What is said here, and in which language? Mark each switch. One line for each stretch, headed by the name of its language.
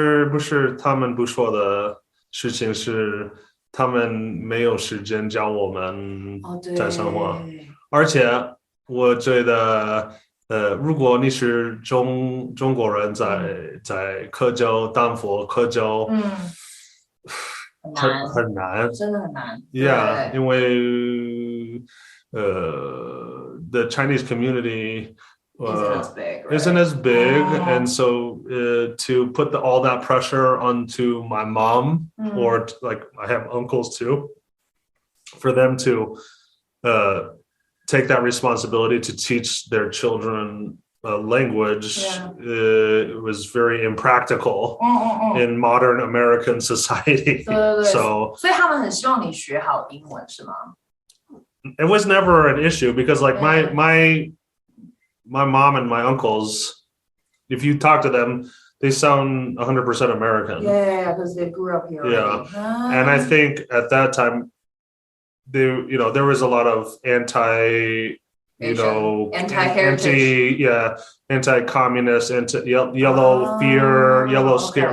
Chinese: 不是，他们不说的事情是他们没有时间教我们台山话，而且我觉得如果你是中国人在科州丹佛科州，很难，真的很难。
English: Yeah， 因为the Chinese community isn't as big, and so to put all that pressure onto my mom, or like I have uncles too, for them to take that responsibility to teach their children language, it was very impractical in modern American society.
Chinese: 对所以他们很希望你学好英文，是吗？
English: It was never an issue because like my mom and my uncles, if you talk to them, they sound 100% American. Yeah, because they grew up here. Yeah. And I think at that time, there was a lot of anti-communist, yellow fear, yellow scare.